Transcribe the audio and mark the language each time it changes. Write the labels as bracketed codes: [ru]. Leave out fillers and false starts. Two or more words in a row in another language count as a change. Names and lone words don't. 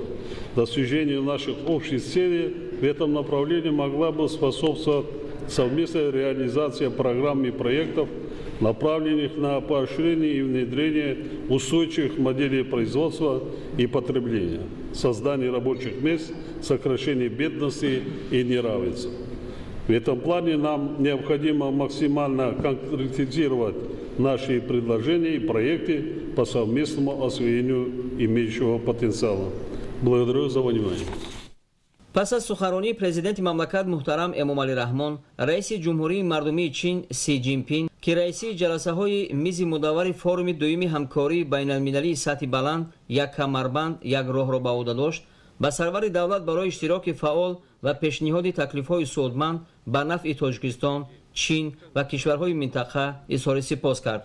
[ru] Достижению наших общих целей в этом направлении могла бы способствовать совместная реализация программ и проектов, направленных на поощрение и внедрение устойчивых моделей производства и потребления, создание рабочих мест, сокращение бедности и неравенства. В этом плане нам необходимо максимально конкретизировать наши предложения и проекты по совместному освоению имеющего потенциала. Благодарю за внимание. [tg] Пас аз суханронии Президенти мамлакат муҳтарам Эмомалӣ Раҳмон, Раиси Ҷумҳурии Мардумии Чин Си Ҷинпин, ки раиси ҷаласаҳои мизи мудаввари форуми дуюми ҳамкории байналмилалии сатҳи баланди Як камарбанд, як роҳро ба уҳда дошт, ба Сарвари давлат барои иштироки фаъол ва пешниҳоди таклифҳои судманд ба нафъи Тоҷикистон, Чин ва кишварҳои минтақа изҳори сипос кард.